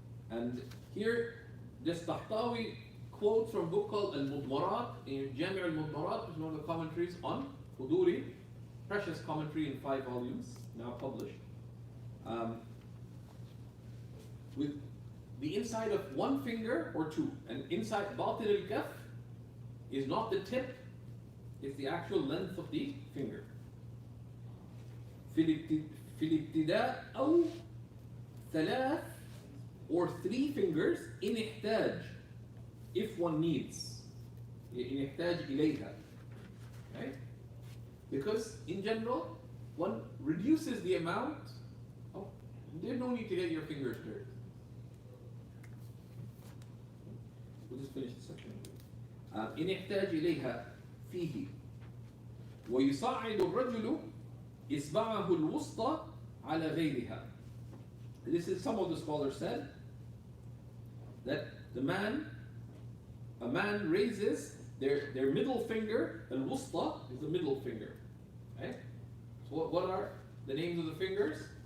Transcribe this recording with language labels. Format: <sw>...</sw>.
<en>And here, this Tahtawi quotes from a book called Al-Mudmarat, in Jami' al-Mudmarat, which is one of the commentaries on Huduri, precious commentary in 5 volumes, now published. With the inside of one finger or two, and inside batin al-kaf is not the tip, it's the actual length of the finger.</en> <ar>في الابتداء أو 3</ar> <en>or 3 fingers</en> <ar>إن احتاج,</ar> <en>if one needs,</en> <ar>إن احتاج إليها,</ar> <en>right? Because in general one reduces the amount. There's no need to get your fingers dirty. We'll just finish the section.</en> <ar>إن احتاج إليها فيه ويصعد الرجل إصبعه الوسطى على على غيرها.</ar> <en>This is, some of the scholars said that a man raises their middle finger, al-wusta is the middle finger. Okay? So what are the names of the fingers?</en>